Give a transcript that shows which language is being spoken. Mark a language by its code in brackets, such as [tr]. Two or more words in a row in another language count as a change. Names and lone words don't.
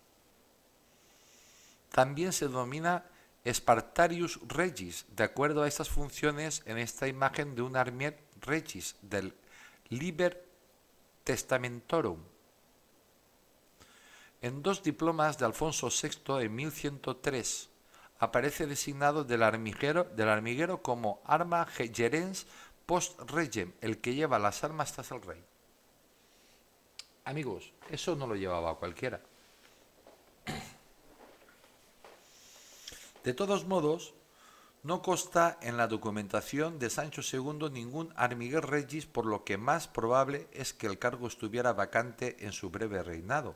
[es] También se denomina [la] Spartarius Regis, [es] de acuerdo a estas funciones en esta imagen de un [la] Armier Regis [es] del Liber Testamentorum. En dos diplomas de Alfonso VI en 1103 aparece designado del armiguero como [la] arma gerens post regem, [es] el que lleva las armas tras el rey. Amigos, eso no lo llevaba cualquiera. De todos modos, no consta en la documentación de Sancho II ningún [la] armiguer regis, [es] por lo que más probable es que el cargo estuviera vacante en su breve reinado.